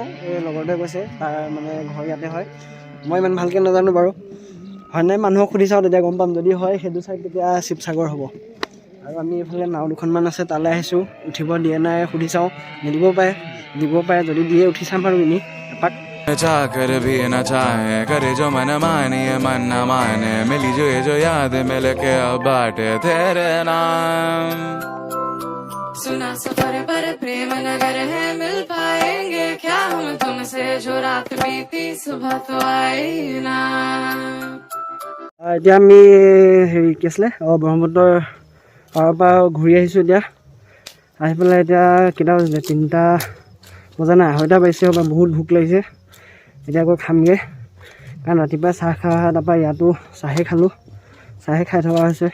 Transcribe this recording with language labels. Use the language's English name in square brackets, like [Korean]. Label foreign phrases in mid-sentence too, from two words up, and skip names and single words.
[Assamese] এই লগৰটোৱে কৈছে তাৰ মানে ঘৰ ইয়াতে হয়, মই ইমান ভালকৈ নাজানো বাৰু। হয় নাই মানুহক সুধি চাওঁ তেতিয়া গম পাম। যদি হয় সেইটো চাইড তেতিয়া শিৱসাগৰ হ'ব। আৰু আমি এইফালে নাও দুখনমান আছে তালৈ আহিছোঁ, উঠিব দিয়ে নাই সুধি চাওঁ, নিদিব পাৰে, দিব পাৰে। যদি দিয়ে উঠি চাম আৰু এনেই এপাক। [Hindi] चाहकर भी न चाहे करे जो मन माने मन न माने मिली जो याद मिल के अब बाटे तेरे नाम सुना सफर पर प्रेम नगर है मिल पाएंगे क्या हम तुमसे जो रात बीती सुबह तो आई ना। [Assamese] এতিয়া আমি হেৰি কি আছিলে ব্ৰহ্মপুত্ৰৰ পাৰৰ পৰা ঘূৰি আহিছোঁ। এতিয়া আহি পেলাই এতিয়া কেইটা বাজিলে, 3টা বজা নাই, 2:30 বাজিছে হ'ব। বহুত ভোক লাগিছে, এতিয়া আকৌ খামগৈ। কাৰণ ৰাতিপুৱা চাহ খোৱা, তাৰপৰা ইয়াতো চাহে খালোঁ, চাহে খাই থকা হৈছে।